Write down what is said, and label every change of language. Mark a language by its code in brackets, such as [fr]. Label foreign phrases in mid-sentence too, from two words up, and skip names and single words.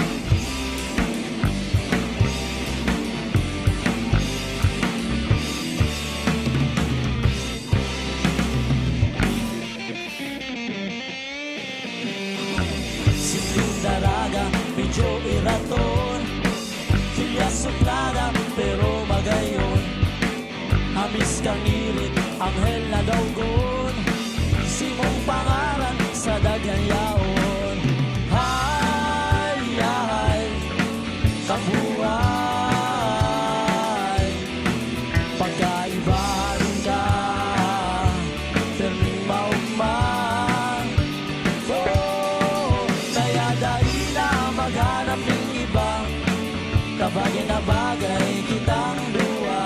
[bik] Simpleng daraga, medyo iraton, kilya suplada, pero magayon. Hamis kang ngirit, anghel na dawgon, simong pangaran sa daghang yaon. Hay, hay, kabuhay, pagkaibahan ka, perming maugman. [tl] Kaya dahil na maghanap ng iba, [bik] kabagay na bagay kitang duwa.